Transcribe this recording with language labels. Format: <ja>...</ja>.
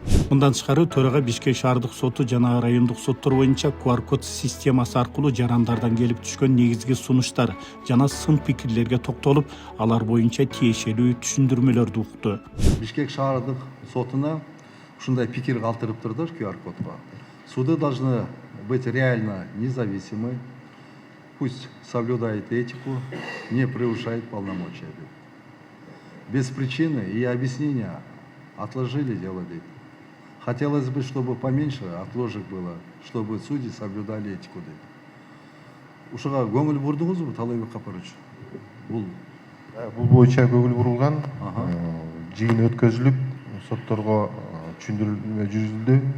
<ky>Мындан тышкары төрага Бишкек шаардык соту жана райондук соттор боюнча QR-код системасы аркылуу жарандардан келип түшкөн негизги сунуштар жана сын пикирлерге токтолуп, алар боюнча тиешелүү түшүндүрмөлөрдү укту. Бишкек шаардык сотуна ушундай пикир калтырыптырдар QR-кодго.</ky> <ru>Суды должны быть реально независимы, пусть соблюдает этику, не превышает полномочия. Без причины и объяснения отложили дело. Хотелось бы, чтобы поменьше отложек было, чтобы судьи соблюдали этику.</ru> <ky>Ушуга көңүл бурдуңузбу, Талайбек Капарович? Бул боюнча көңүл бурулган, жыйын өткөзүлүп, сотторго түшүндүрмө жүргүзүлдү.</ky>